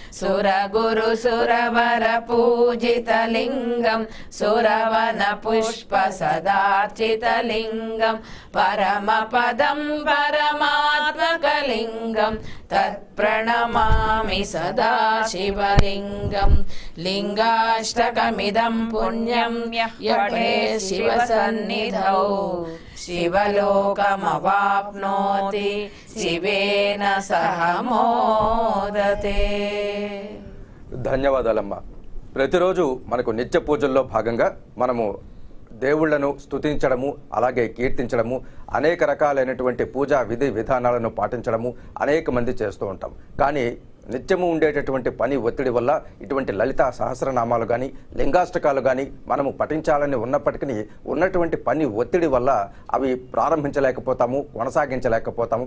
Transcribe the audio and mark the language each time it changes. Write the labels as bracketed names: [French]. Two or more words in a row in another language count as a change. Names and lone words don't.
[Sanskrit] सुरगुरुसुरवरपूजितलिङ्गं सुरवनपुष्पसदार्चितलिङ्गं परमपदं परमात्मकलिङ्गं तत्प्रणमामि सदा शिवलिङ्गं लिङ्गाष्टकमिदं पुण्यं यपठे शिवसन्निधौ शिवलोकमवाप्नोति शिवेन सह मोदते। [Telugu] ధన్యవాదాలమ్మా. ప్రతిరోజు మనకు నిత్య పూజల్లో భాగంగా మనము దేవుళ్లను స్తుతించడము, అలాగే కీర్తించడము, అనేక రకాలైనటువంటి పూజా విధి విధానాలను పాటించడము అనేక మంది చేస్తూ ఉంటాం. కానీ నిత్యము ఉండేటటువంటి పని ఒత్తిడి వల్ల ఇటువంటి లలితా సహస్రనామాలు కానీ లింగాష్టకాలు కానీ మనము పఠించాలని ఉన్నప్పటికీ ఉన్నటువంటి పని ఒత్తిడి వల్ల అవి ప్రారంభించలేకపోతాము, కొనసాగించలేకపోతాము.